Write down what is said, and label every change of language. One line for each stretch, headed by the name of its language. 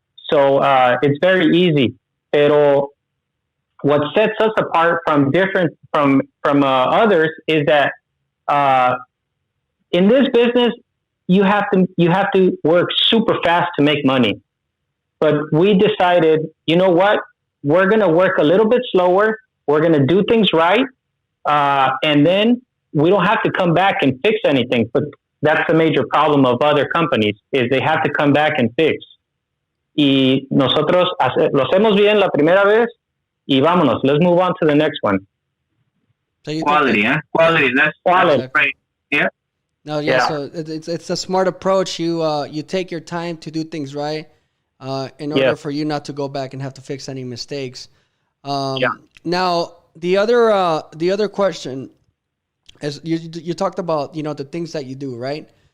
English: So it's very easy. Pero what sets us apart from others is that in this business you have to work super fast to make money. But we decided, you know what? We're going to work a little bit slower. We're going to do things right. And then we don't have to come back and fix anything. But that's the major problem of other companies, is they have to come back and fix.
Spanish: Y nosotros lo hacemos bien la primera vez y vámonos.
English: Let's move on to the next one. So Quality, huh? Quality. That's right. Yeah. No, yeah. So it's a smart approach. You take your time to do things right, in order for you not to go back and have to fix any mistakes. Now the other question is you talked about, you know, the things that you do, right?